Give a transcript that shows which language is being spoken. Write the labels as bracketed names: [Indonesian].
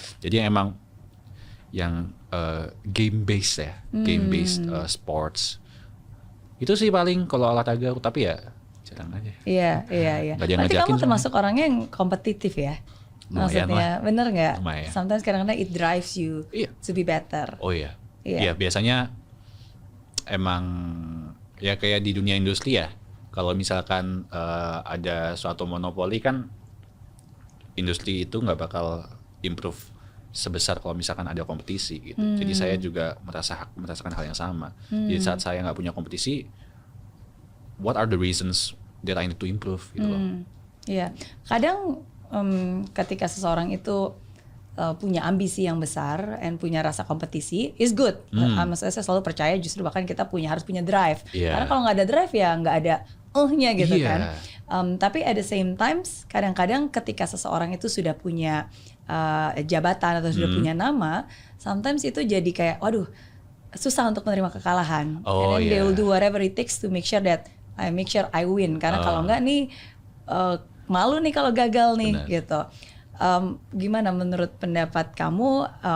[Indonesian] Jadi emang yang game based ya, game based sports. Itu sih paling kalau olahraga, tapi ya jarang aja. Iya. Berarti kamu termasuk orangnya yang kompetitif ya? Maksudnya bener nggak? [English] Sometimes [Indonesian] kadang-kadang [English] it drives you to be better. [Indonesian] Oh iya. Iya, biasanya emang ya kayak di dunia industri ya. Kalau misalkan ada suatu monopoli kan, industri itu nggak bakal improve sebesar kalau misalkan ada kompetisi gitu. Jadi saya juga merasakan hal yang sama. Jadi saat saya nggak punya kompetisi, [English] what are the reasons that I need to improve [Indonesian] gitu loh. Iya. Kadang ketika seseorang itu punya ambisi yang besar and punya rasa kompetisi is good. Maksudnya saya selalu percaya justru bahkan kita harus punya drive. Karena kalau nggak ada drive ya nggak ada nya gitu kan. Tapi [English] at the same times [Indonesian] kadang-kadang ketika seseorang itu sudah punya jabatan atau sudah punya nama, sometimes itu jadi kayak waduh susah untuk menerima kekalahan. [English] And then they will do whatever it takes to make sure that I win. [Indonesian] Karena kalau nggak nih malu nih kalau gagal nih. Benar. Gitu. Gimana menurut pendapat kamu?